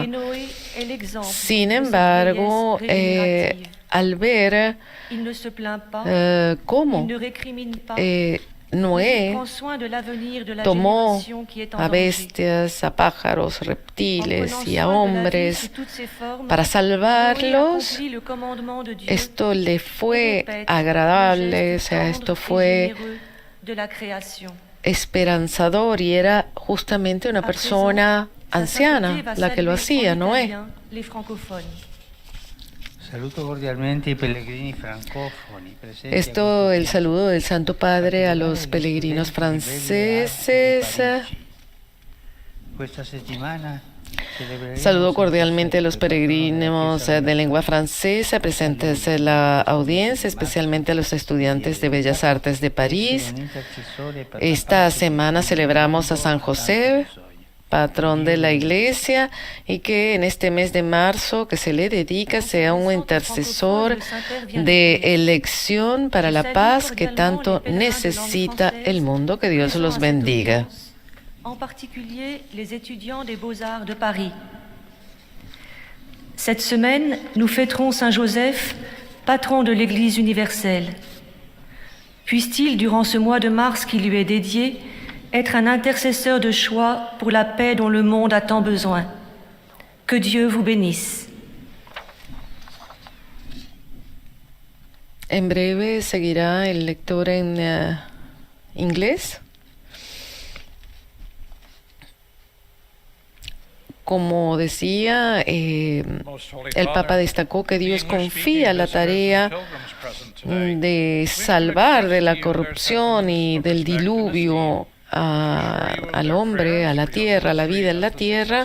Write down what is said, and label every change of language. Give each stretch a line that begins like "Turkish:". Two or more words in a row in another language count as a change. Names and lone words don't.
Spanish: Sin embargo, al ver cómo Noé tomó a bestias, a pájaros, reptiles y a hombres para salvarlos, esto le fue agradable, o sea, esto fue esperanzador, y era justamente una persona anciana la que lo hacía, Noé.
Italian: Saluto cordialmente i pellegrini francofoni presenti.
Spanish: Esto, el saludo del Santo Padre a los peregrinos franceses.
Italian: Questa settimana
Spanish: Saludo cordialmente a los peregrinos de lengua francesa presentes en la audiencia, especialmente a los estudiantes de Bellas Artes de París. Esta semana celebramos a San José, patrón de la Iglesia, y que en este mes de marzo que se le dedica sea un intercesor de elección para la paz que tanto necesita el mundo. Que Dios los bendiga.
French: En particulier les étudiants des Beaux-Arts de Paris. Cette semaine, nous fêterons Saint Joseph, patron de l'Église universelle. Puisse-t-il, durant ce mois de mars qui lui est dédié, être un intercesseur de choix pour la paix dont le monde a tant besoin. Que Dieu vous bénisse.
Spanish: En breve seguirá el lector en inglés. Como decía, el Papa destacó que Dios confía la tarea de salvar de la corrupción y del diluvio al hombre, a la tierra, a la vida en la tierra.